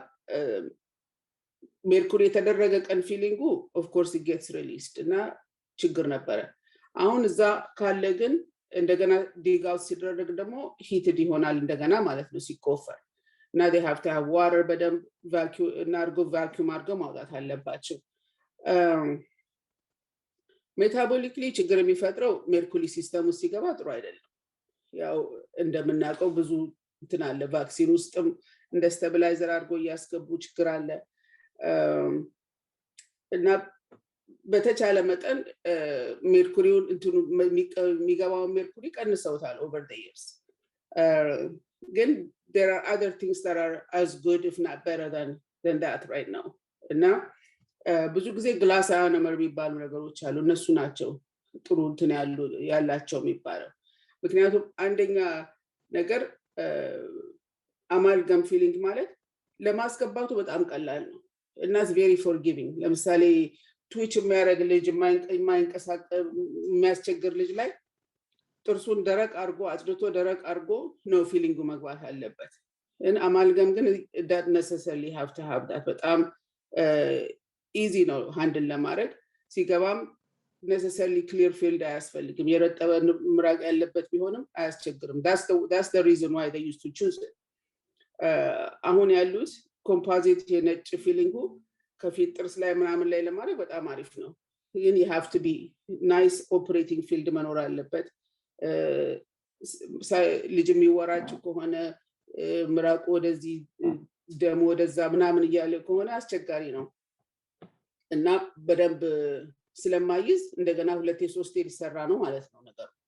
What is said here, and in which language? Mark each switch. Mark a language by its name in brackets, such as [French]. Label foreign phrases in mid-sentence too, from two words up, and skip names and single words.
[Amharic] ሜርኩሪ የተደረገ ቀን ፊሊንጉ [English] of course it gets released [Amharic] እና ችግር ነበር አሁን እዛ ካለ ግን እንደገና [English] dig out [Amharic] ሲደረግ ደግሞ ሂትድ ይሆናል እንደገና ማለት ነው ሲቆፈር እና [English] they have to have water [Amharic] በደንብ [English] vacuum vacuum [Amharic] አድርገው ማውጣት አለባቸው ሜታቦሊክሊ ችግር የሚፈጥረው ሜርኩሪ ሲስተም ውስጥ ሲገባ ጥሩ አይደለም ያው እንደምናውቀው ብዙ እንትን አለ ቫክሲን ውስጥም እንደ ስታቢላይዘር አድርጎ ያስገቡ ችግር አለ እና በተቻለ መጠን ሜርኩሪውን እንትኑ የሚገባው ሜርኩሪ ቀንሰውታል [English] over the years [Amharic] ግን [English] there are other things that are as good if not better than that right now [Amharic] እና ብዙ ጊዜ [English] glass ionomer [Amharic] የሚባሉ ነገሮች አሉ እነሱ ናቸው ጥሩ እንትን ያላቸው የሚባለው ምክንያቱም አንደኛ ነገር አማልገም ፊሊንግ ማለት ለማስገባቱ በጣም ቀላል ነው እና [English] it's very forgiving [Amharic] ለምሳሌ ትዊች የሚያረግ ልጅ የማይንቀሳቀስ የሚያስቸግር ልጅ ላይ ጥርሱን ደረቅ አርጎ አጽድቶ ደረቅ አርጎ ነው ፊሊንጉ መግባት አለበት እና አማልገም ግን [English] that necessarily have to have that [Amharic] በጣም easy ነው ሃንድል ለማድረግ ሲገባም [English] necessarily clear field [Amharic] አያስፈልግም የረጠበ ምራቅ ያለበት ቢሆንም አያስቸግርም [English] that's the reason why they used to choose it [Amharic] አሁን ያሉት ኮምፖዚት የነጭ ፊሊንጉ ከፊት ጥርስ ላይ ምናምን ላይ ለማድረግ በጣም አሪፍ ነው ግን [English] you have to be nice operating field [Amharic] መኖር አለበት ልጅ የሚወራጭ ከሆነ ምራቁ ወደዚህ ደም ወደዛ ምናምን እያለ ከሆነ አስቸጋሪ ነው እና በደንብ ስለማይዝ እንደገና ሁለቴ ሶስቴ ሊሰራ ነው ማለት ነው ነገሩ